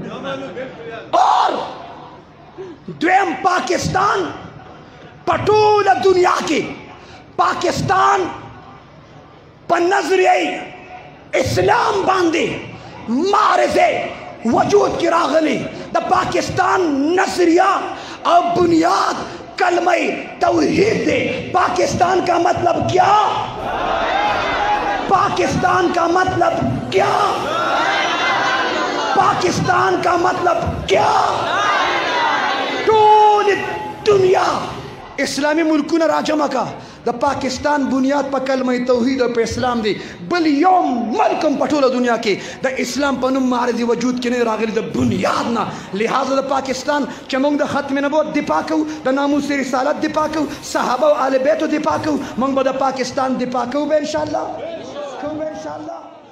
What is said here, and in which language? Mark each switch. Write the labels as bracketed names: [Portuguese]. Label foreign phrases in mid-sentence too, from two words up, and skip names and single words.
[Pashto] اور دویم پاکستان په ټوله دنیا کې پاکستان په نظریه اسلام باندې معرض وجود کې راغلی د پاکستان نظریه او بنیاد کلمه توحید دی [Urdu] پاکستان کا مطلب کیا پاکستان کا مطلب کیا پاکستان کا مطلب کیا [Pashto] ټول دنیا اسلامی ملکونه راجمع کا د پاکستان بنیاد په کلمه توحید او په اسلام دی بل یو ملک په ټوله دنیا کې د اسلام په نوم معرض وجود کې نه راغلی د بنیاد نه لہذا د پاکستان چې موږ د ختم نبوت دفاع کوو د ناموس رسالت دفاع کوو صحابه او آل بیتو دفاع کوو موږ به د پاکستان دفاع کوو به انشاءالله